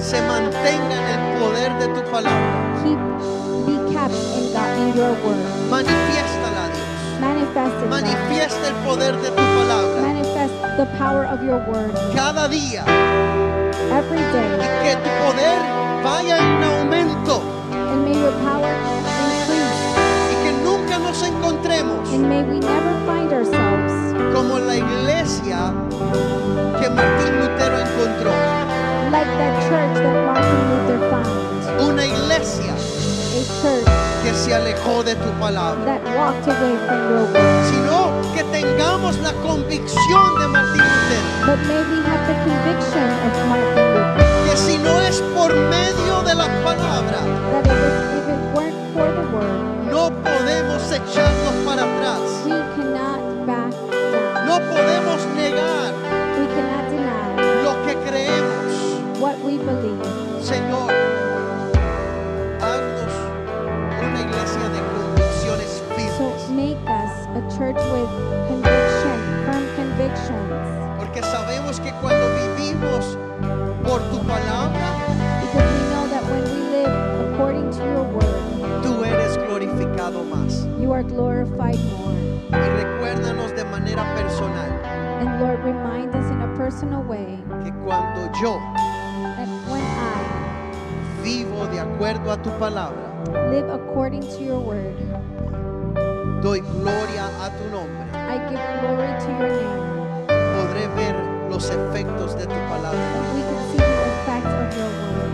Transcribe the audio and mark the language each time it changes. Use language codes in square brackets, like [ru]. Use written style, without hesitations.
[es] se mantenga en el poder de tu palabra. [en] be kept in God, in your word. [es] Manifiéstala, Dios. [en] Manifest it, God. [es] Manifiesta el poder de tu palabra [en] Manifest the power of your word [es] cada día [en] every [es] y [en] day, [es] que tu poder vaya en aumento [en] and may your power increase, [es] y que nunca nos encontremos [en] and may we never find ourselves [es] como la iglesia que Martín Lutero encontró. [en] like that church that Martin Luther found, [es] Una iglesia [en] a church [es] que se alejó de tu palabra, [en] that walked away from your word, [es] sino que tengamos la convicción de Martín Lutero, [en] but may we have the conviction of Martin Luther [es] que si no es por medio de la palabra, [en] that if it weren't for the word, [es] no podemos echarnos para atrás, [en] we cannot back down. [es] no podemos negar [en] We cannot deny [es] lo que creemos. [en] what we believe. [es] Señor, haznos una iglesia de convicciones [en] So [es] firmes, [en] make us a church with conviction, firm convictions, [es] porque sabemos que cuando vivimos por tu palabra, [en] because we know that when we live according to your word, [es] tú eres glorificado más. [en] you are glorified more. [es] Y recuérdanos de manera personal [en] And Lord, remind us in a personal way [es] que cuando yo [en] that when I [es] vivo de acuerdo a tu palabra, [en] live according to your word, [es] doy gloria a tu nombre, [en] I give glory to your name. [es] podré ver los efectos de tu palabra. [en] We can see the effects of your word.